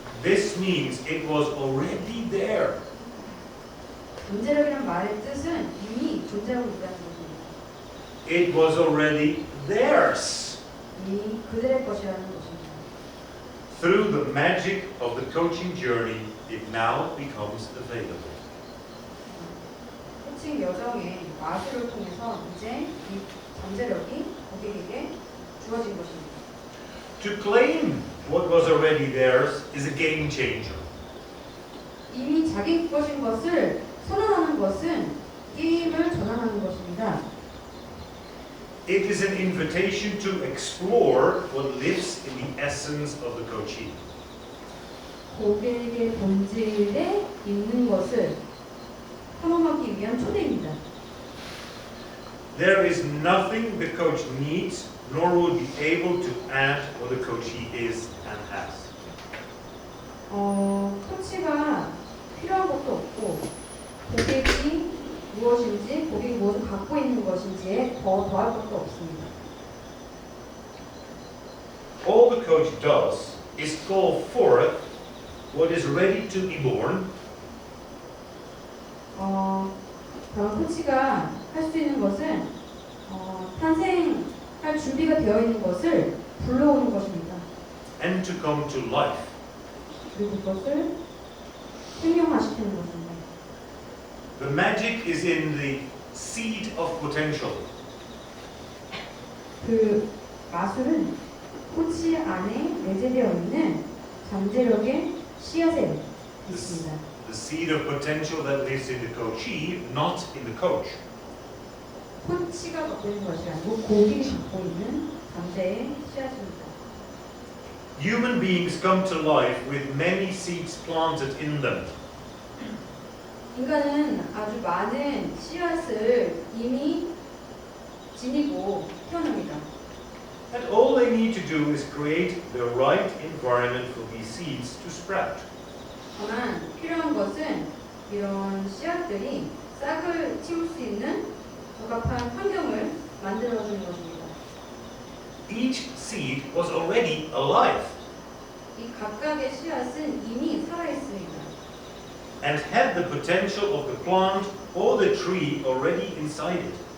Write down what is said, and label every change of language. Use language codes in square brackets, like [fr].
[en] This means it was already there. [ko] 잠재력이란 말의 뜻은 이미 존재하고 있다는 것입니다. [en] It was already theirs. [ko] 이미 그들의 것이라는 것입니다. [en] Through the magic of the coaching journey, it now becomes available. [ko] 코칭 여정의 마술을 통해서 이제 이 잠재력이 고객에게 주어진 것입니다. [en] To claim what was already theirs is a game changer. [ko] 이미 자기 것인 것을 선언하는 것은 게임을 전환하는 것입니다. [en] It is an invitation to explore what lives in the essence of the coachee. [ko] 고객의 본질에 있는 것을 탐험하기 위한 초대입니다. [en] There is nothing the coach needs nor will be able to add what the coachee is and has. [ko] 코치가 필요한 것도 없고 고객이 무엇인지 고객이 무엇을 갖고 있는 것인지에 더할 것도 없습니다. [en] All the coach does is call forth what is ready to be born. [ko] 그런 코치가 할 수 있는 것은 탄생할 준비가 되어 있는 것을 불러오는 것입니다. [en] And to come to life. [ko] 그리고 그것을 생명화시키는 것입니다. [en] The magic is in the seed of potential. [ko] 그 마술은 코치 안에 내재되어 있는 잠재력의 씨앗에 있습니다. [en] The seed of potential that lives in the coachee, not in the coach. [ko] 코치가 갖고 있는 것이 아니고 고객이 갖고 있는 잠재의 씨앗입니다. [en] Human beings come to life with many seeds planted in them. [ko] 인간은 아주 많은 씨앗을 이미 지니고 태어납니다. [en] And all they need to do is create the right environment for these seeds to sprout. [ko] 다만 필요한 것은 이런 씨앗들이 싹을 틔울 수 있는 적합한 환경을 만들어주는 것입니다. [en] Each seed was already alive [ko] 이 각각의 씨앗은 이미 살아있습니다. [en] and had the potential of the plant or the tree already inside it.